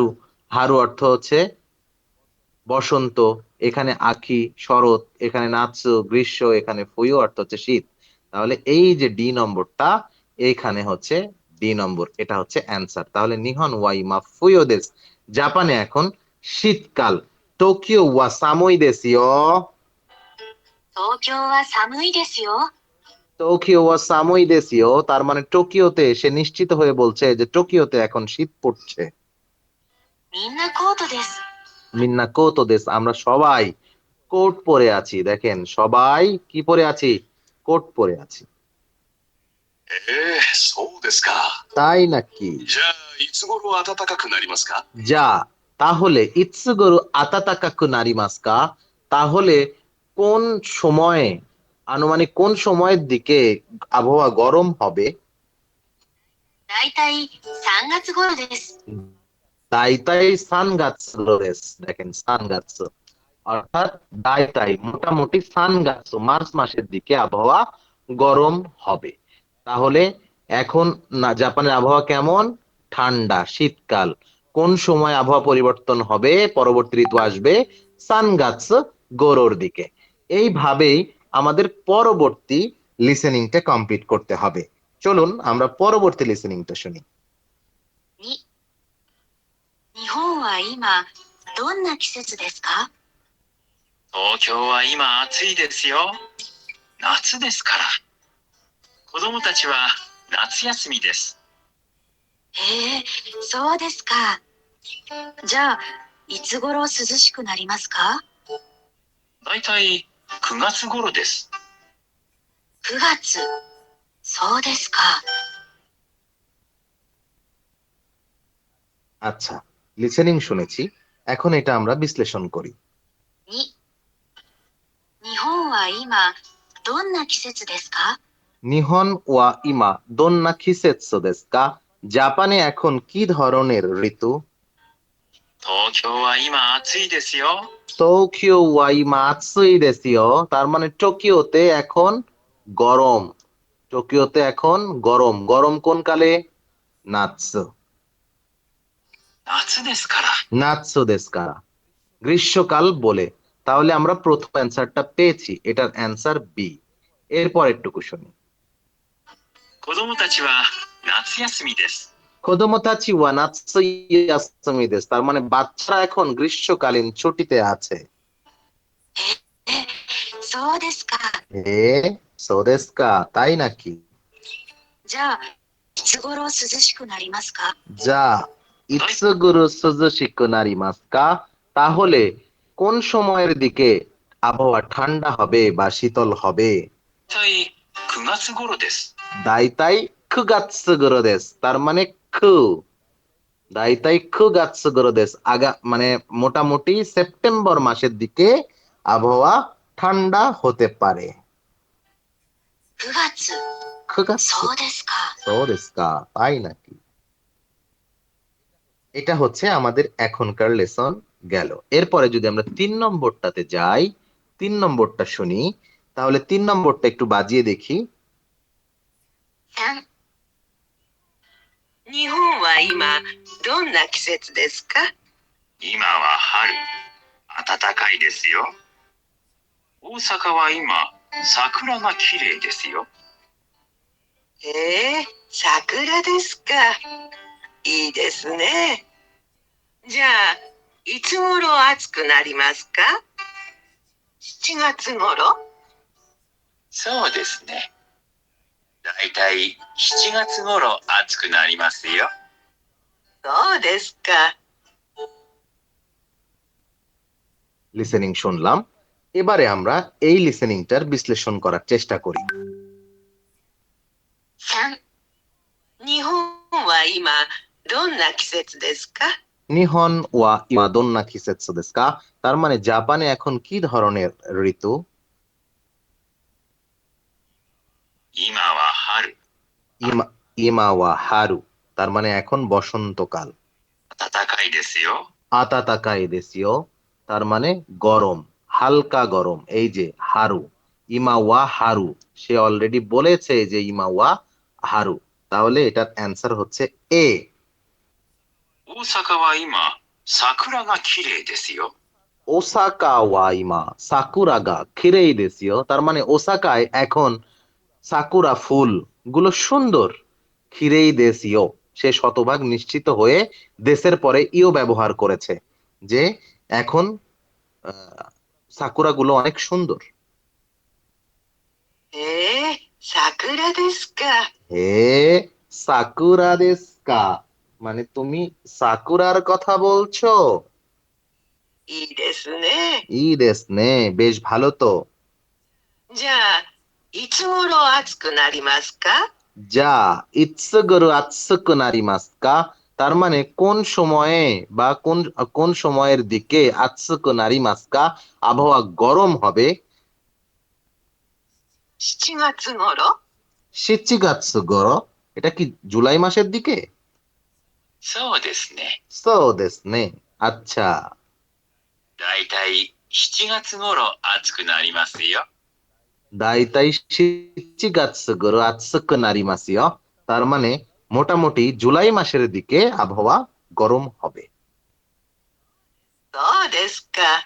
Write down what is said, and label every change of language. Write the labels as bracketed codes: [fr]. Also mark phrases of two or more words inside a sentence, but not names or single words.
[bn] হারু অর্থ হচ্ছে বসন্ত, এখানে আখি শরৎ, এখানে নাৎসু গ্রীষ্ম, এখানে ফুয়ো অর্থ হচ্ছে শীত। তাহলে এই যে ডি নম্বরটা, এইখানে হচ্ছে ডি নম্বর, এটা হচ্ছে অ্যান্সার। তাহলে [ja] 日本は今冬です, [bn] জাপানে এখন শীতকাল। [ja] 東京は寒いですよ. 東京は寒いですよ。東京は寒いですよ [bn] তার মানে টোকিওতে, সে নিশ্চিত হয়ে বলছে যে টোকিওতে এখন শীত পড়ছে। [ja] みんなコートです。みんなコートです [bn] আমরা সবাই কোট পরে আছি। দেখেন সবাই কি পরে আছি? কোট পরে আছি। [ja] そうですか。 [bn] তাই নাকি? [ja] じゃあ、いつ頃暖かくなりますか？ যা তাহলে いつ頃暖かくなりますか? [bn] তাহলে কোন সময়ে, আনুমানিক কোন সময়ের দিকে আবহাওয়া গরম হবে? [ja] だいたい3月頃です。だいたい三月です. [bn] দেখেন সানগাৎসু অর্থাৎ দাইতাই মোটামুটি সানগাৎসু মার্চ মাসের দিকে আবহাওয়া গরম হবে। তাহলে এখন না জাপানের আবহাওয়া কেমন? ঠান্ডা, শীতকাল। কোন সময় আবহাওয়া পরিবর্তন হবে, পরবর্তী ঋতু আসবে সানগাৎসু গোরোর দিকে। এইভাবেই আমাদের পরবর্তী লিসেনিংটা কমপ্লিট করতে হবে। চলুন আমরা পরবর্তী লিসেনিংটা শুনি। [ja] 2、日本は今、どんな季節ですか？東京は今暑いですよ。夏ですから。子供たちは夏休みです。へえ、そうですか。じゃあ、いつ頃涼しくなりますか？だいたい9月頃です。 9月。そうですか。 [bn] আচ্ছা, লিসেনিং শুনেছি, এখন এটা আমরা বিশ্লেষণ করি। [ja] 2、日本は今、どんな季節ですか？日本は今どんな季節ですか? [bn] জাপানে এখন কি ধরনের ঋতু? [ja] 東京は今暑いですよ。東京は今暑いですよ [bn] তার মানে টোকিওতে এখন গরম। টোকিওতে এখন গরম। গরম কোন কালে? নাৎসু। [ja] 夏ですから。夏ですから? [bn] গ্রীষ্মকাল বলে। তাহলে আমরা প্রথম অ্যান্সারটা পেয়েছি, এটার অ্যান্সার বি। এরপর একটু শুনি। [ja] 子供たちは夏休みです。子供たちは夏休みです [bn] তার মানে বাচ্চারা এখন গ্রীষ্মকালীন ছুটিতে আছে। [ja] そうですか。そうですか, [bn] তাই নাকি? [ja] じゃあ、いつ頃涼しくなりますか？ [bn] যা [ja] いつ頃涼しくなりますか, [bn] তাহলে কোন সময়ের দিকে আবহাওয়া ঠান্ডা হবে বা শীতল হবে? [ja] 大体9月頃です。だいたい九月頃です, [bn] তার মানে খু। [ja] だいたい九月頃です, [bn] মানে মোটামুটি সেপ্টেম্বর মাসের দিকে আবহাওয়া ঠান্ডা হতে পারে। [ja] 9 月。 খুগাৎসু, そうですか。 [bn] সোদেস্কা, তাই নাকি? এটা হচ্ছে আমাদের এখনকার লেসন গেল। এরপরে যদি আমরা 3 নম্বরটাতে যাই, 3 নম্বরটা শুনি, তাহলে 3 নম্বরটা একটু বাজিয়ে দেখি। [ja] 3、日本は今どんな季節ですか？今は春。暖かいですよ。大阪は今、桜が綺麗ですよ。へえ、桜ですか。いいですね。じゃあ、いつ頃暑くなりますか？7月頃？そうですね。だいたい7月頃暑くなりますよ。そうですか。 [bn] লিসেনিং শুনলাম, এবারে আমরা এই লিসেনিংটার বিশ্লেষণ করার চেষ্টা করি। [ja] 3、日本は今どんな季節ですか？日本は今どんな季節ですか, [bn] তার মানে জাপানে এখন কি ধরনের ঋতু? [ja] 今は春。今は春, [bn] তার মানে এখন বসন্তকাল। [ja] 暖かいですよ。暖かいですよ, [bn] তার মানে গরম, হালকা গরম। এই যে হারু, [ja] 今は春, [bn] সে অলরেডি বলেছে যে [ja] 今は春, [bn] তাহলে এটার অ্যান্সার হচ্ছে এ। [ja] 大阪は今、桜が綺麗ですよ。大阪は今桜が綺麗ですよ, [bn] তার মানে ওসাকায় এখন সাকুরা ফুল গুলো সুন্দর। [ja] 綺麗ですよ, [bn] সে শতভাগ নিশ্চিত হয়ে দেশের পরে ইও ব্যবহার করেছে যে এখন সাকুরা গুলো অনেক সুন্দর। [ja] へえ、桜ですか。へえ桜ですか, [bn] মানে তুমি সাকুরার কথা বলছো? [ja] いいですね。いいですね, [bn] বেশ ভালো তো। [ja] じゃあ、いつ頃暑くなりますか？ [bn] যা [ja] いつ頃暑くなりますか, [bn] তার মানে কোন সময়ে বা কোন সময়ের দিকে [ja] 暑くなりますか [bn] আবহাওয়া গরম হবে? [ja] 7 月頃？ [bn] শিচিগাৎসুগুরো, এটা কি জুলাই মাসের দিকে? [ja] そうですね。そうですね, [bn] আচ্ছা। [ja] だいたい7月頃暑くなりますよ。だいたい七月頃暑くなりますよ, [bn] তার মানে মোটামুটি জুলাই মাসের দিকে আবহাওয়া গরম হবে। [ja] そうですか。